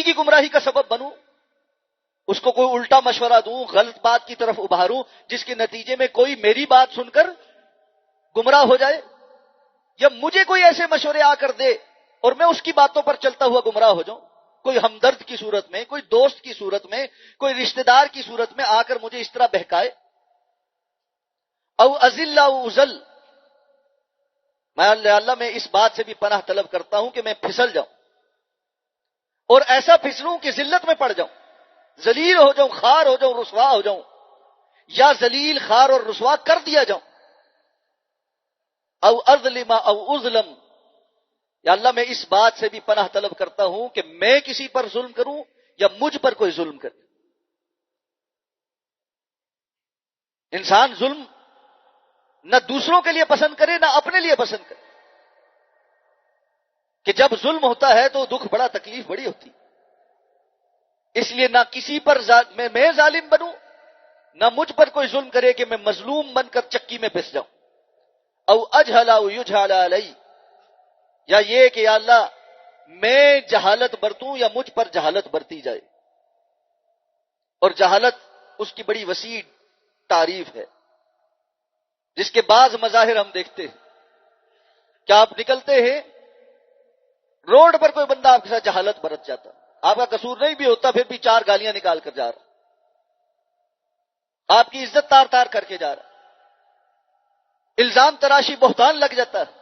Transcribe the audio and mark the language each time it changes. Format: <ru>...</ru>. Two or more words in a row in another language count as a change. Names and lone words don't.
<ur>کی گمراہی کا سبب بنوں، اس کو کوئی الٹا مشورہ دوں، غلط بات کی طرف ابھاروں جس کے نتیجے میں کوئی میری بات سن کر گمراہ ہو جائے، یا مجھے کوئی ایسے مشورے آ کر دے اور میں اس کی باتوں پر چلتا ہوا گمراہ ہو جاؤں، کوئی ہمدرد کی صورت میں، کوئی دوست کی صورت میں، کوئی رشتہ دار کی صورت میں آ کر مجھے اس طرح بہکائے۔</ur> <ar>او ازل او ازل،</ar> <ur>میں اللہ میں اس بات سے بھی پناہ طلب کرتا ہوں کہ میں پھسل جاؤں اور ایسا پھسلوں کہ ذلت میں پڑ جاؤں، ذلیل ہو جاؤں، خار ہو جاؤں، رسوا ہو جاؤں، یا ذلیل، خار اور رسوا کر دیا جاؤں۔</ur> <ar>او اظلم او اظلم،</ar> <ur>یا اللہ میں اس بات سے بھی پناہ طلب کرتا ہوں کہ میں کسی پر ظلم کروں یا مجھ پر کوئی ظلم کرے۔ انسان ظلم نہ دوسروں کے لیے پسند کرے نہ اپنے لیے پسند کرے، کہ جب ظلم ہوتا ہے تو دکھ بڑا، تکلیف بڑی ہوتی، اس لیے نہ کسی پر میں ظالم بنوں نہ مجھ پر کوئی ظلم کرے کہ میں مظلوم بن کر چکی میں پس جاؤں۔</ur> <ar>او اجہل او یجہل علی،</ar> <ur>یا یہ کہ یا اللہ میں جہالت برتوں یا مجھ پر جہالت برتی جائے، اور جہالت اس کی بڑی وسیع تعریف ہے، جس کے بعض مظاہر ہم دیکھتے ہیں کہ آپ نکلتے ہیں روڈ پر، کوئی بندہ آپ کے ساتھ جہالت برت جاتا، آپ کا قصور نہیں بھی ہوتا پھر بھی چار گالیاں نکال کر جا رہا، آپ کی عزت تار تار کر کے جا رہا ہے، الزام تراشی بہتان لگ جاتا ہے.</ur>